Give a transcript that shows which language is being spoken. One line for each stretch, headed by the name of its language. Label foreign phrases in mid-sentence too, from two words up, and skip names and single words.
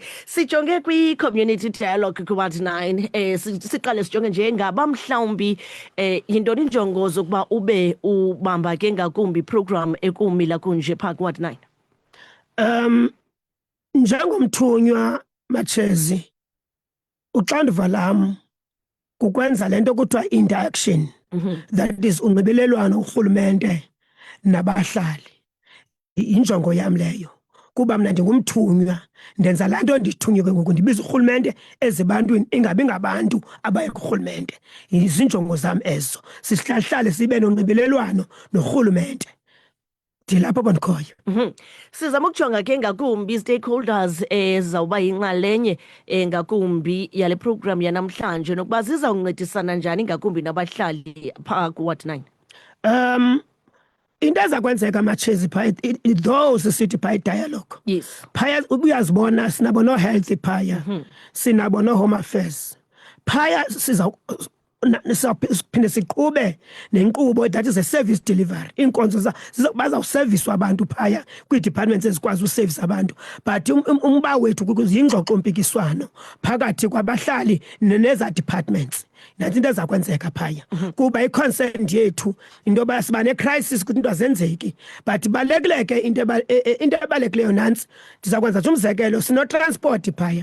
Xhosa: Sijonge kwi-
English: community dialogue
Xhosa: ku-ward 9 siqale sijonge nje ngaba mhlawumbi yintoni injongo zokuba ube ubamba ke ngakumbi program ekumila kunje phaa ku-ward 9? Njengomthunywa Matshezi, uxanduva lam kukwenza lento kuthiwa
English: interaction, that is
Xhosa: unxibelelwano urhulumente nabahlali. Injongo yam leyo kuba mna ndingumthunywa ndenza laa nto ndithunywe ngoku ndibiza urhulumente ezibantwini ingabi ngabantu abaye kurhulumente. Izinjongo zam ezo, sihlahlale sibe nonxibelelwano norhulumente. Dilapho bandikhoyo. Sizama ukujonga ke ngakumbi stakeholders zawuba yinxalenye ngakumbi yale program yanamhlanje nokuba zizawuncedisana njani ngakumbi nabahlali phaa ku-ward 9. Into ezakwenzeka Matshezi phaya those sithi phaya dialogue. Yes. Phaya uyazibona sinabo no-health phaya, sinabo
English: no-home affairs.
Xhosa: Phaya siphinde siqhube nenkqubo
English: that is a service delivery.
Xhosa: Iinkonzo bazawuserviswa abantu phaya kwii-departments ezikwazi usevisa abantu, but umba wethu yingxoxo-mpikiswano phakathi kwabahlali neza departments. Nanti into ezakwenzeka phaya kuba i-concern yethu into yoba siba ne-crisis ukuthi into azenzeki, but ibalulekile ke into ebalulekileyo nantsi ndizakwenza nje umzekelo, sinotransport phaya.